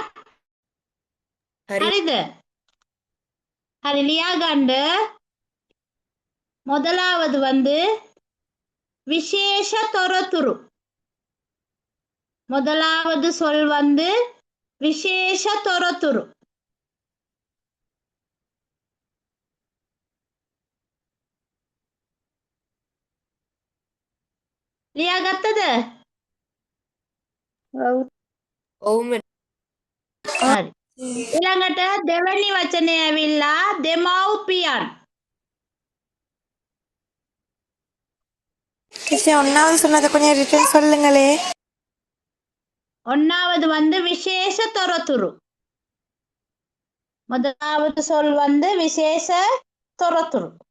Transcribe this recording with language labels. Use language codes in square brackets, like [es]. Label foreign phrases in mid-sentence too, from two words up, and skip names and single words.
[si] හරි හරිද හරි ලියාගන්ඩ. [ta] முதலாவது வந்து [si] විශේෂ තොරතුරු. [ta] முதலாவது சொல் வந்து [si] විශේෂ තොරතුරු. ලියාගත්තද? ඔව් මැඩම්. හරි. ඊළඟට දෙවැනි වචනය ඇවිල්ලා දෙමව්පියන්. [ta] டீச்சர் ஒன்னாவது சொன்னதை கொஞ்சம் ரிட்டர்ன் சொல்லுங்களே. ஒன்னாவது வந்து [si] විශේෂ තොරතුරු. [ta] முதலாவது சொல் வந்து [si] විශේෂ තොරතුරු.